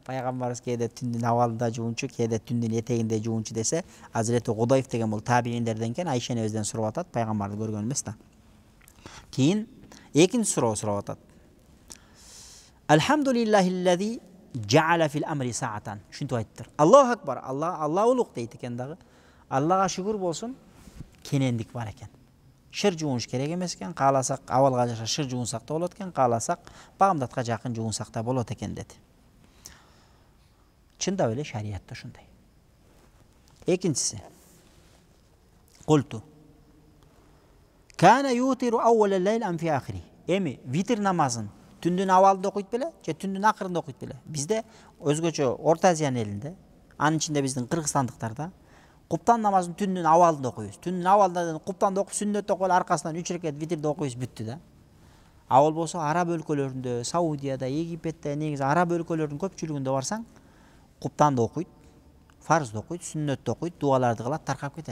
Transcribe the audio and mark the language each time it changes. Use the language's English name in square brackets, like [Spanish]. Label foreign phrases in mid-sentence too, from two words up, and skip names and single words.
[Kyrgyz] Пайгамбарыбыз кээде түндүн абалында жуунчу, кээде түндүн этегинде жуунчу десе, Азирети Гудайф деген бул табииндерден экен, Айша энебизден сурап атат, пайгамбарды көргөн эмес да. Кийин экинчи суроо сурап атат. [Arabic] الحمد لله الذي جعل في الأمر سعة. [Kyrgyz] Ушинтип айтыптыр. [Arabic] الله أكبر. [Kyrgyz] Алла улук дейт экен дагы. Аллага шүгүр болсун, кенендик бар экен. Шыр жуунуш керек эмес экен. Кааласак абалга жаша шыр жуунсак да болот экен, кааласак багымдатка жакын жуунсак да болот экен деди. Чындап эле шариятта ушундай. Экинчиси. Култу. [Arabic] كان يوتر أول الليل أم في آخره. [Kyrgyz] Эми витр намазын түндүн абалында окуйт беле, же түндүн акырында окуйт беле? Бизде өзгөчө Орто Азиянын элинде, анын ичинде биздин кыргызстандыктарда куптан намазын түндүн абалында окуйбуз. Түндүн абалында куптанды окуп, сүннөт окуп, аркасынан 3 рекет витрди окуйбуз, бүттү да. Ал болсо араб өлкөлөрүндө, Саудияда, Египетте, негизи араб өлкөлөрүнүн көпчүлүгүндө барсаң, куптанды окуйт, фарзды окуйт, сүннөттү окуйт, дуаларды кылат, таркап кетет.